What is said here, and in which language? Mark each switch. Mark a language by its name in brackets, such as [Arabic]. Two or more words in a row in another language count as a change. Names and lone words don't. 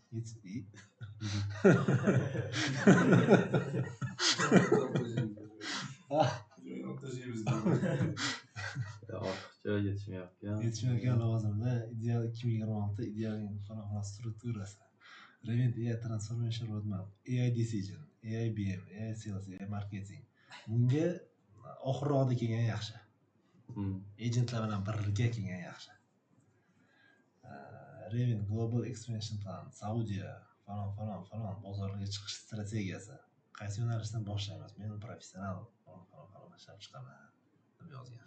[Uzbek] ortiqcha yetishmayotgan lavozimlar ideal 2026 ideal falon strukturasi. [English] Revit AI Transformation Roadmap, AI Decision, AI BM, AI Sales, AI Marketing. [Uzbek] Bunga oxirroqda kelgan yaxshi. Agentlar bilan birga kelgan yaxshi. Revit Global Expansion Plan, Saudiya falon bozorlarga chiqish strategiyasi. Qaysi yo'nalishdan boshlaymiz? Men professional falon ishlab chiqaman deb yozgan.